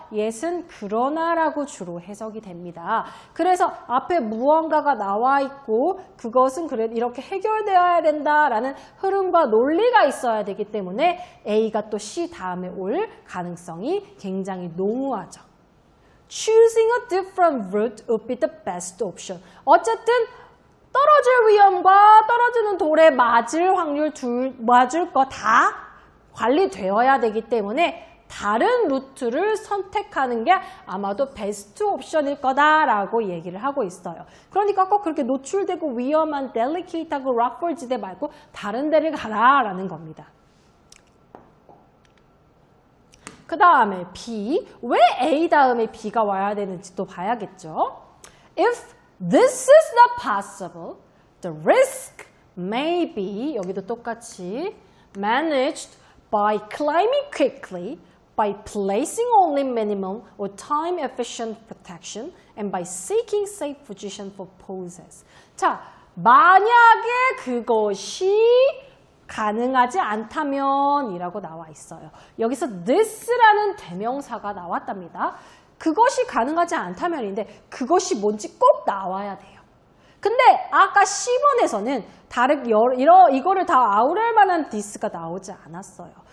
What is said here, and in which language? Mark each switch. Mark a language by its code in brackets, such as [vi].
[ko] yet은 그러나라고 주로 해석이 됩니다. 그래서 앞에 무언가가 나와 있고 그것은 그래 이렇게 해결되어야 된다라는 흐름과 논리가 있어야 되기 때문에 A가 또 C 다음에 올 가능성이 굉장히 농후하죠. [en] Choosing a different route would be the best option. [ko] 어쨌든 떨어질 위험과 떨어지는 돌에 맞을 확률 맞을 거 다 관리되어야 되기 때문에 다른 루트를 선택하는 게 아마도 베스트 옵션일 거다라고 얘기를 하고 있어요. 그러니까 꼭 그렇게 노출되고 위험한 델리케이트하고 락폴 지대 말고 다른 데를 가라라는 겁니다. 그 다음에 B, 왜 A 다음에 B가 와야 되는지 또 봐야겠죠. [en] If this is not possible, the risk may be, [ko] 여기도 똑같이, [en] managed by climbing quickly, by placing only minimum or time-efficient protection, and by seeking safe position for poses. [ko] 자, 만약에 그것이 가능하지 않다면 이라고 나와 있어요. 여기서 this라는 대명사가 나왔답니다. 그것이 가능하지 않다면인데 그것이 뭔지 꼭 나와야 돼요. 근데 아까 C번에서는 이거를 다 아우를 만한 this가 나오지 않았어요.